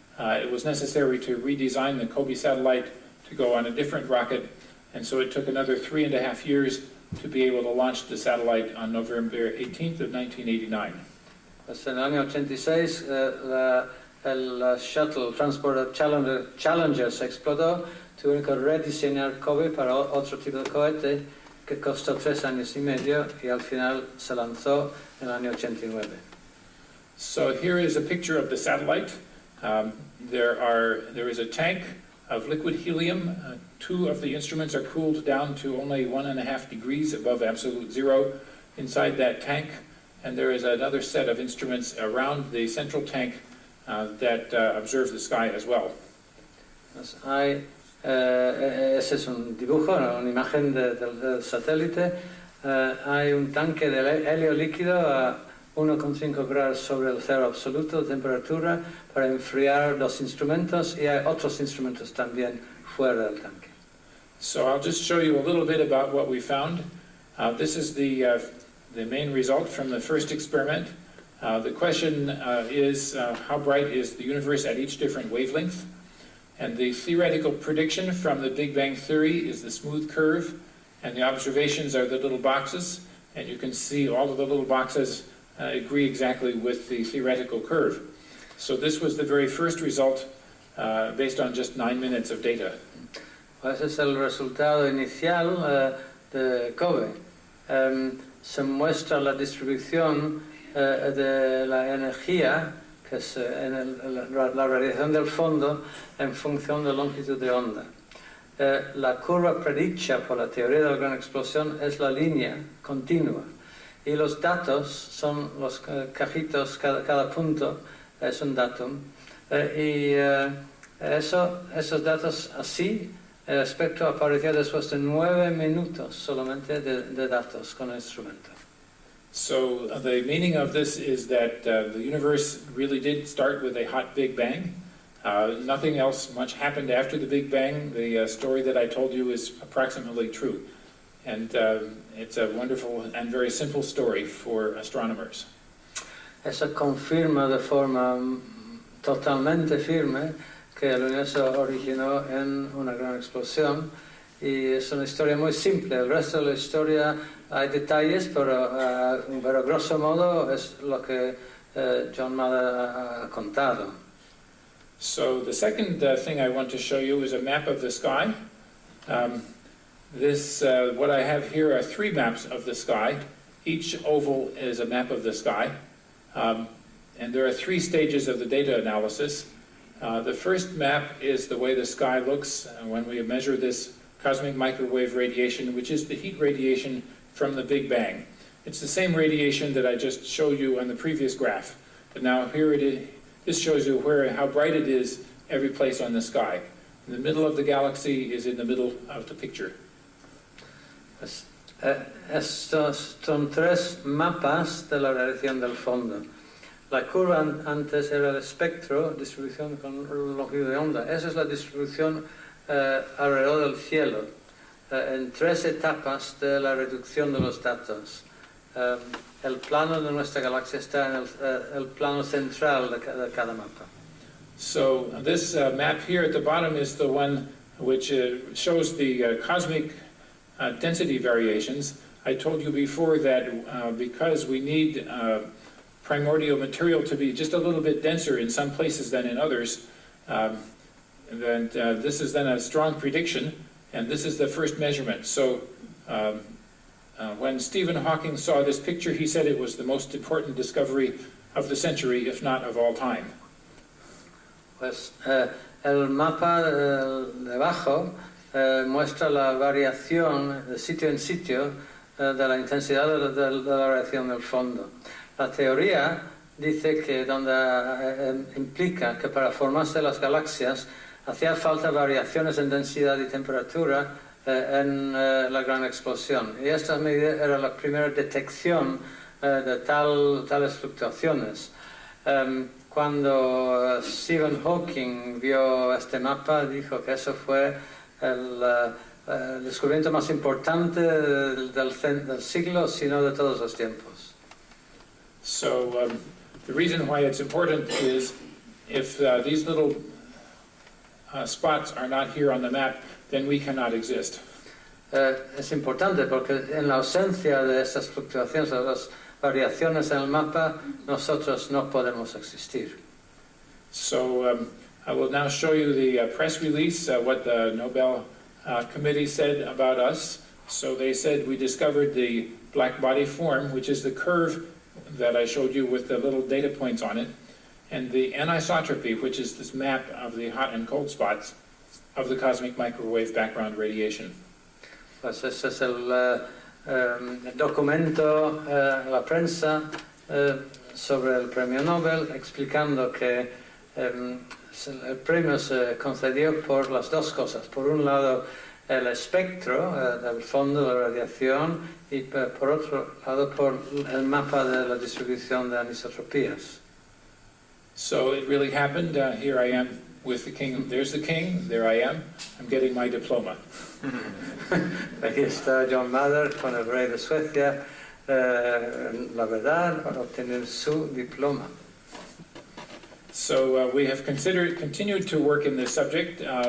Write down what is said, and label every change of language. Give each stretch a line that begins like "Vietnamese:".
English: It was necessary to redesign the COBE satellite to go on a different rocket, and so it took another 3.5 years to be able to launch the satellite on November 18th of 1989.
Spanish: Pues en el año 86 el Shuttle Transporter Challenger se explotó, tuvieron que rediseñar COBE para otro tipo de cohete que costó 3 años y medio y al final se lanzó en el año 89.
English: So here is a picture of the satellite. There is a tank of liquid helium. 2 of the instruments are cooled down to only 1.5 degrees above absolute zero inside that tank, and there is another set of instruments around the central tank that observe the sky as well.
Spanish: Ese es un dibujo, una imagen del satélite. Hay un tanque de helio líquido a 1,5 grados sobre el cero absoluto de temperatura para enfriar los instrumentos, y hay otros instrumentos también fuera del tanque.
English: So I'll just show you a little bit about what we found. This is the main result from the first experiment. The question is how bright is the universe at each different wavelength? And the theoretical prediction from the Big Bang theory is the smooth curve, and the observations are the little boxes, and you can see all of the little boxes agree exactly with the theoretical curve. So this was the very first result based on just 9 minutes of data.
Spanish: Ese es el resultado inicial de COBE. Se muestra la distribución de la energía, que es la radiación del fondo, en función de la longitud de onda. La curva predicha por la teoría de la gran explosión es la línea continua, y los datos son los cajitos, cada punto es un datum, y esos datos así, el espectro apareció después de 9 minutos solamente de datos con el instrumento.
English: So the meaning of this is that the universe really did start with a hot Big Bang. Nothing else much happened after the Big Bang. The story that I told you is approximately true. And it's a wonderful and very simple story for astronomers.
Spanish: Eso confirma de forma totalmente firme que el universo originó en una gran explosión, y es una historia muy simple. El resto de la historia hay detalles, pero grosso modo es lo que John Mather ha contado.
English: So the second thing I want to show you is a map of the sky. What I have here are 3 maps of the sky. Each oval is a map of the sky. And there are 3 stages of the data analysis. The first map is the way the sky looks when we measure this cosmic microwave radiation, which is the heat radiation from the Big Bang. It's the same radiation that I just showed you on the previous graph. But now here it is. This shows you how bright it is every place on the sky. And the middle of the galaxy is in the middle of the picture.
Spanish: Estos son 3 mapas de la radiación del fondo. La curva antes era el espectro, distribución con longitud de onda. Esa es la distribución alrededor del cielo, en 3 etapas de la reducción de los datos. El plano de nuestra galaxia está en el plano central de cada mapa.
English: So this map here at the bottom is the one which shows the cosmic density variations. I told you before that because we need primordial material to be just a little bit denser in some places than in others, this is then a strong prediction, and this is the first measurement. So when Stephen Hawking saw this picture, he said it was the most important discovery of the century, if not of all time.
Spanish: Pues el mapa debajo muestra la variación de sitio en sitio de la intensidad de la variación del fondo. La teoría dice que implica que para formarse las galaxias hacía falta variaciones en densidad y temperatura en la gran explosión. Y esta era la primera detección de tales fluctuaciones. Cuando Stephen Hawking vio este mapa, dijo que eso fue el descubrimiento más importante del siglo, sino de todos los tiempos.
English: So the reason why it's important is if these little spots are not here on the map, then we cannot exist.
Spanish: Es importante porque en la ausencia de estas fluctuaciones, de las variaciones en el mapa, nosotros no podemos existir.
English: So I will now show you the press release, what the Nobel committee said about us. So they said we discovered the black body form, which is the curve that I showed you with the little data points on it, and the anisotropy, which is this map of the hot and cold spots of the cosmic microwave background radiation.
Spanish: Pues ese es el documento a la prensa sobre el premio Nobel, explicando que el premio se concedió por las dos cosas. Por un lado, el espectro del fondo de la radiación y por otro lado, por el mapa de la distribución de anisotropías.
English: So it really happened. Here I am with the king. There's the king. There I am. I'm getting my diploma.
Spanish: Aquí está John Mather con el rey de Suecia, la verdad, para obtener su diploma.
English: So we have continued to work in this subject.